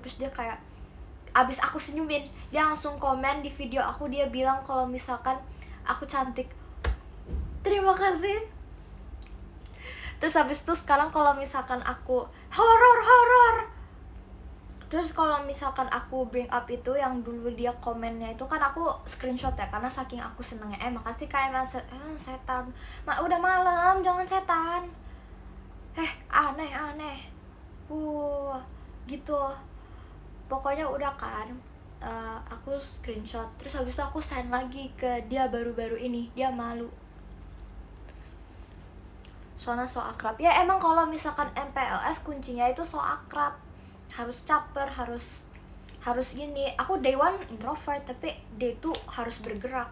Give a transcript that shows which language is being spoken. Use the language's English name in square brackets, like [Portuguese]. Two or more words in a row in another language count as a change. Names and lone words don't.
[Indonesian] Terus dia kayak abis aku senyumin, dia langsung komen di video aku, dia bilang kalau misalkan aku cantik. Terima kasih. Terus habis itu sekarang kalau misalkan aku horor, terus kalau misalkan aku [English] bring up [Indonesian] itu yang dulu dia komennya itu, kan aku screenshot ya karena saking aku senengnya. Makasih Kak Eman. Setan udah malam, jangan setan. Aneh gitu. Pokoknya udah kan, aku screenshot, terus habis itu aku send lagi ke dia baru-baru ini. Dia malu. Soalnya so akrab. Ya emang kalau misalkan MPLS kuncinya itu so akrab. Harus caper, harus gini. Aku [English] day one introvert, [Indonesian] tapi day 2 harus bergerak.